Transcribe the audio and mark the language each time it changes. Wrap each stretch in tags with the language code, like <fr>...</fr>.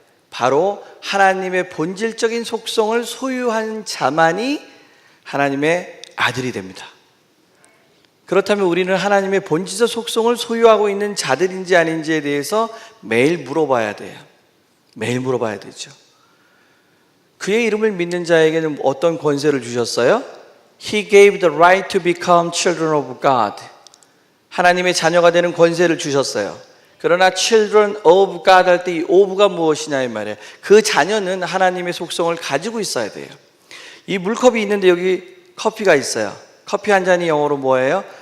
<ko>바로 하나님의 본질적인 속성을 소유한 자만이 하나님의 아들이 됩니다. 그렇다면 우리는 하나님의 본질적 속성을 소유하고 있는 자들인지 아닌지에 대해서 매일 물어봐야 돼요. 매일 물어봐야 되죠. 그의 이름을 믿는 자에게는 어떤 권세를 주셨어요?</ko> <en>He gave the right to become children of God.</en> <ko>하나님의 자녀가 되는 권세를 주셨어요. 그러나</ko> <en>children of God</en> <ko>할 때 이 of가 무엇이냐 이 말이에요. 그 자녀는 하나님의 속성을 가지고 있어야 돼요. 이 물컵이 있는데 여기 커피가 있어요. 커피 한 잔이 영어로 뭐예요?</ko>